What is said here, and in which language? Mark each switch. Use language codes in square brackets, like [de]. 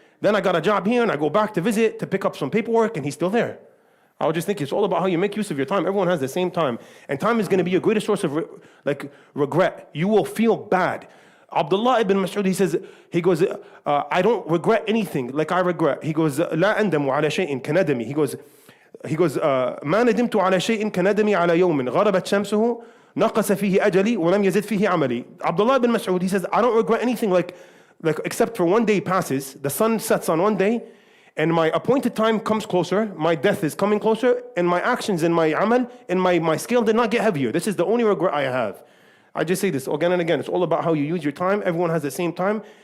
[en] Then I got a job here and I go back to visit to pick up some paperwork and he's still there. I was just thinking, it's all about how you make use of your time. Everyone has the same time. And time is going to be your greatest source of regret. You will feel bad. Abdullah ibn Mas'ud, he goes, I don't regret anything like I regret. He goes, [ar] لا أندم على شيء كندمي. He goes, ما ندمت على شيء كندمي على يوم غربت شمسه نقص فيه أجلي ولم يزد فيه عملي. [en] Abdullah ibn Mas'ud, he says, I don't regret anything like except for one day passes, the sun sets on one day, and my appointed time comes closer, my death is coming closer, and my actions and my amal and my scale did not get heavier. This is the only regret I have. I just say this again and again. It's all about how you use your time. Everyone has the same time.